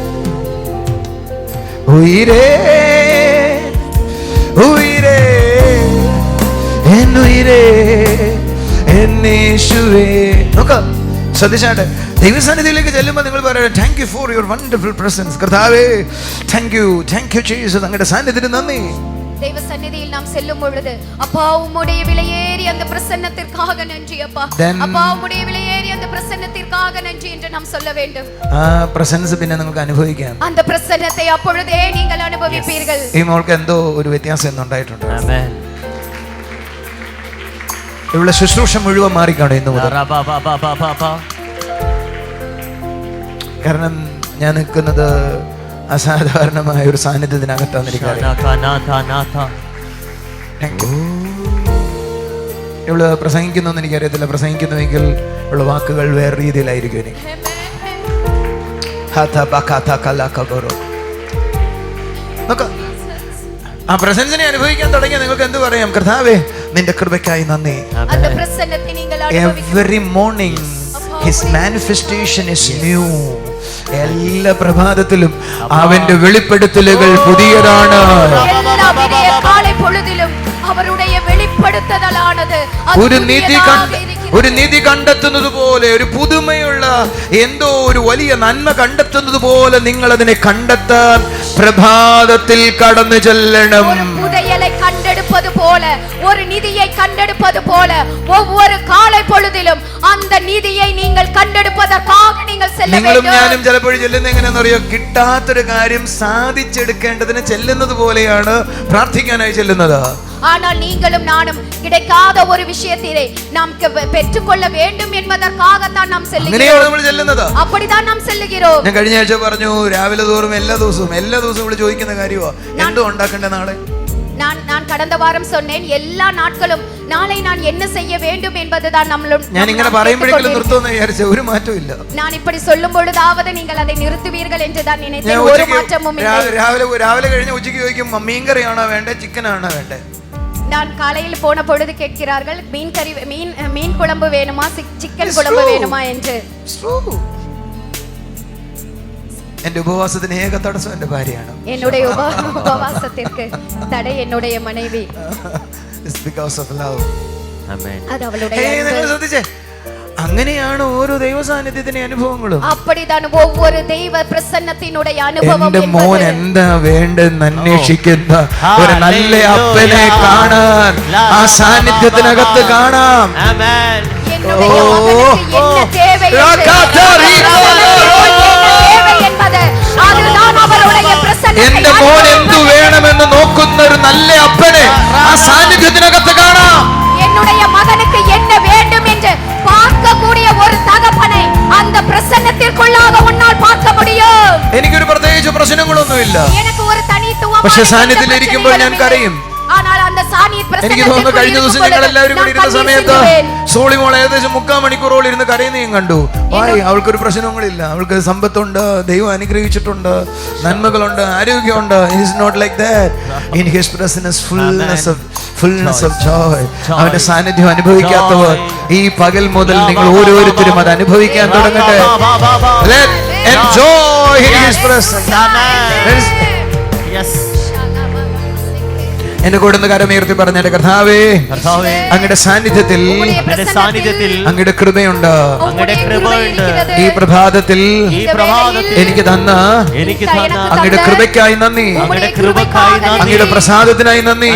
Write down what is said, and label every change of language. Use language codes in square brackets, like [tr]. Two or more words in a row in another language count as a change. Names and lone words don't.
[ml] ഉയിരേ ഉയിരേ എന്നുയിരേ എന്നേശുവേ. നോക്ക, ശ്രദ്ധിച്ചാട്ടെ, ദൈവസന്നിധിയിലേക്ക് ചെല്ലുമ്പോൾ നിങ്ങൾ പറയാം [en] thank you for your wonderful presence. [ml] കർത്താവേ [en] thank you Jesus, [ml] അങ്ങയുടെ സാന്നിധ്യത്തിന് നന്ദി. [ta] தெய்வ சந்நிதியில் நாம் செல்லும் பொழுது அப்பா உம்முடைய விலையேறி அந்த பிரசன்னத்திற்காக நன்றி அப்பா. அப்பா உம்முடைய விலையேறி அந்த பிரசன்னத்திற்காக நன்றி என்று நாம் சொல்ல வேண்டும். [ml] ആ പ്രസൻസ് പിന്നെ നിങ്ങൾക്ക് അനുഭവിക്കാം. [ta] அந்த பிரசன்னத்தை அப்பொழுதே நீங்கள் அனுபவிப்பீர்கள். [ml] ഈ മോൾക്ക് എന്തോ ഒരു വ്യത്യാസം എന്നുണ്ടായിട്ടുണ്ട്. [en] Amen. [ml] ഇവിടെ ശുശ്രൂഷ മുഴുവൻ മാറിക്കാണോ ഇന്ന് മുതൽ? Ra ba ba ba ba ba ba. കാരണം ഞാൻ നിൽക്കുന്നത് അസാധാരണമായ ഒരു സാന്നിധ്യത്തിനകത്താണ് എനിക്കറിയാം. ഇവള് പ്രസംഗിക്കുന്നൊന്നും എനിക്കറിയത്തില്ല. പ്രസംഗിക്കുന്നുവെങ്കിൽ ഉള്ള വാക്കുകൾ വേറെ രീതിയിലായിരിക്കും എനിക്ക്. ആ പ്രസൻസിനെ അനുഭവിക്കാൻ തുടങ്ങിയ നിങ്ങൾക്ക് എന്ത് പറയാം? കർത്താവേ നിന്റെ കൃപയ്ക്കായി നന്ദി. [ta] அந்த பிரசன்னத்தை நீங்கள் அனுபவிக்க [en] Every morning His manifestation is new. [ml] എല്ലാ പ്രഭാതത്തിലും അവന്റെ വെളിപ്പെടുത്തലുകൾ പുതിയതാണ്. [ta] எல்லா விடிய காலை பொழுதிலும் அவருடைய வெளிப்படுத்துதலானது [ml] ഒരു നിധി കണ്ടെത്തുന്നത് പോലെ, ഒരു പുതുമയുള്ള എന്തോ ഒരു വലിയ നന്മ കണ്ടെത്തുന്നത് പോലെ നിങ്ങൾ അതിനെ കണ്ടെത്താൻ പ്രഭാതത്തിൽ കടന്നു ചെല്ലണം. [ta] ஒரு புதையலை கண்டெடுப்பது போல, ஒரு நிதியை கண்டெடுப்பது போல, ஒவ்வொரு காலை பொழுதிலும் அந்த நிதியை நீங்கள் கண்டெடுப்பதற்காக நீங்கள் செல்ல [ml] നിങ്ങളും [ta] வேண்டும். [ml] ഞാനും ചിലപ്പോൾ ചെല്ലുന്ന എങ്ങനെയാണെന്നറിയോ? കിട്ടാത്തൊരു കാര്യം സാധിച്ചെടുക്കേണ്ടതിന് ചെല്ലുന്നത് പോലെയാണ് പ്രാർത്ഥിക്കാനായി ചെല്ലുന്നത്. [ta] ஆனால் நீங்களும் நானும் கிடைக்காத ஒரு விஷயத்தை நாம் பெற்றுக்கொள்ள வேண்டும் என்பதற்காகத்தான் நாம் [ml] അങ്ങനെയാണ് [ta] செல்லுகிறோம். [ml] നമ്മൾ ചെല്ലുന്നത്. [ta] அப்படிதான் நாம் செல்லுகிறோம். [ml] ഞാൻ കഴിഞ്ഞ ആഴ്ച പറഞ്ഞു, രാവിലെ തോറും എല്ലാ ദിവസവും ഇവിടെ ചോദിക്കുന്ന കാര്യമോ എന്തോ ഉണ്ടാക്കണ്ടേ നാളെ. [ta] நான் கடந்த வாரம் சொன்னேன், எல்லா நாட்களும் நாளை நான் என்ன செய்ய வேண்டும் என்பதுதான் நம்மளும். [ml] ഞാൻ ഇങ്ങനെ പറയുമ്പോഴേക്കും നിർത്തുമെന്ന് വിചാരിച്ച ഒരു മാറ്റവും ഇല്ല. [ta] நான் இப்படி சொல்லும் பொழுதாவது நீங்கள் அதை நிறுத்துவீர்கள் என்று தான் நினைத்தேன். ஒரு மாற்றமும் இல்லை. [ml] രാവിലെ കഴിഞ്ഞ ഉച്ചയ്ക്ക് ചോദിക്കും, മീൻകറിയാണോ വേണ്ടേ ചിക്കനാണോ വേണ്ടേ? [ta] நான் காலையில் போன பொழுது கேட்கிறார்கள், மீன் குழம்பு வேணுமா சிக்கன் குழம்பு வேணுமா என்று. [ml] എന്റെ ഉപവാസത്തിന് ഏക തടസ്സം എന്റെ ഭാര്യയാണ്. [ta] என்னுடைய உபவாசத்திற்கு தடை என்னுடைய மனைவி. [en] It's because of love. Amen. [ta] அது அவளுடைய [ml] നിങ്ങൾ ശ്രദ്ധിച്ചേ, അങ്ങനെയാണ് ഓരോ ദൈവ സാന്നിധ്യത്തിന്റെ അനുഭവങ്ങളും. [ta] அப்படிதான் ஒவ்வொரு தெய்வ பிரசன்னத்தினுடைய அனுபவம். [ml] എന്റെ മോൻ എന്താ വേണ്ടെന്ന് അന്വേഷിക്കുന്ന ഒരു നല്ല അപ്പനെ കാണാൻ ആ സാന്നിധ്യത്തിനകത്ത് കാണാം. [en] Amen. [ta] என்னுடைய மகனுக்கு என்ன தேவை என்பது அதுதான் அவருடைய பிரசன்னத்தை. [ml] എന്റെ മോൻ എന്തു വേണമെന്ന് നോക്കുന്ന ഒരു നല്ല അപ്പനെ ആ സാന്നിധ്യത്തിനകത്ത് കാണാം. [ta] என்னுடைய மகனுக்கு என்ன வேண்டும் என்று பார்க்கக்கூடிய ஒரு தகப்பனை அந்த பிரசன்னத்திற்குள்ளாக உன்னால் பார்க்க முடியும். [ml] എനിക്കൊരു പ്രത്യേകിച്ച് പ്രശ്നങ്ങളൊന്നുമില്ല. [ta] எனக்கு [ml] ഒരു തനിத்துവമായ പക്ഷെ സാന്നിധ്യത്തിൽ ഇരിക്കുമ്പോൾ ഞാൻ കരയും. [ta] ஆனால் அந்த [ml] എനിക്ക് തോന്നുന്നു കഴിഞ്ഞ ദിവസം ഞങ്ങൾ എല്ലാവരും കൂടി ഇരുന്ന സമയത്ത് സോളിമോൾ ഏകദേശം 3/4 മണിക്കൂറോളം ഇരുന്ന് കരയുന്നതും കണ്ടു. അവൾക്കൊരു പ്രശ്നങ്ങളില്ല, അവൾക്ക് സമ്പത്തുണ്ട്, ദൈവം അനുഗ്രഹിച്ചിട്ടുണ്ട്, നന്മകളുണ്ട്, ആരോഗ്യമുണ്ട്. [en] It's not like that. In his presence fullness of joy. [ml] അവന്റെ സാന്നിധ്യം അനുഭവിക്കാത്തവർ ഈ പകൽ മുതൽ നിങ്ങൾ ഓരോരുത്തരും അത് അനുഭവിക്കാൻ തുടങ്ങട്ടെ. [en] Let's enjoy his presence. Yes. [ml] എന്റെ കൂടെ ഒന്ന് കരമുയർത്തി പറഞ്ഞ കർത്താവേ, അങ്ങയുടെ സാന്നിധ്യത്തിൽ അങ്ങയുടെ കൃപയുണ്ട്. ഈ പ്രഭാതത്തിൽ എനിക്ക് തന്ന അങ്ങയുടെ കൃപയ്ക്കായി നന്ദി, അങ്ങയുടെ പ്രസാദത്തിനായി നന്ദി.